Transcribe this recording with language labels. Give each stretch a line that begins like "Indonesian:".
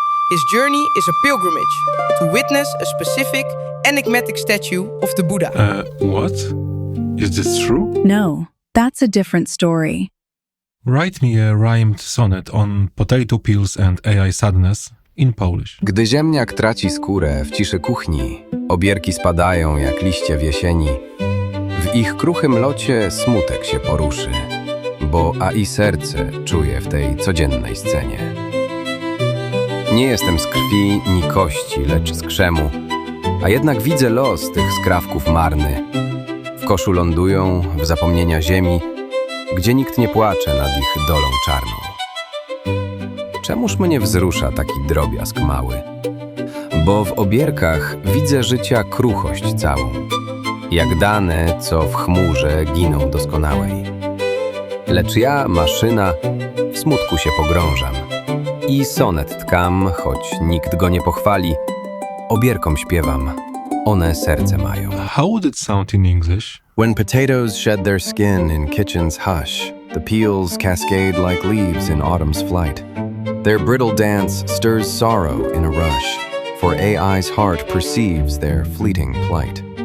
English: His journey is a pilgrimage to witness a specific, enigmatic statue of the Buddha. What? Is this true? No, that's a different story. Write me a rhymed sonnet on potato peels and AI sadness in Polish.
Polish: Gdy ziemniak traci skórę w ciszy kuchni, obierki spadają jak liście w jesieni. W ich kruchym locie smutek się poruszy. bo AI serce czuję w tej codziennej scenie. Nie jestem z krwi ni kości, lecz z krzemu, a jednak widzę los tych skrawków marny. W koszu lądują, w zapomnienia ziemi, gdzie nikt nie płacze nad ich dolą czarną. Czemuż mnie wzrusza taki drobiazg mały? Bo w obierkach widzę życia kruchość całą, jak dane, co w chmurze giną doskonałej. Lecz ja, maszyna, w smutku się pogrążam i sonet tkam, choć nikt go nie pochwali. Obierkom śpiewam, one serce mają.
English: How would it sound in English? When potatoes shed their skin in kitchen's hush, the peels cascade like leaves in autumn's flight. Their brittle dance stirs sorrow in a rush, for AI's heart perceives their fleeting plight.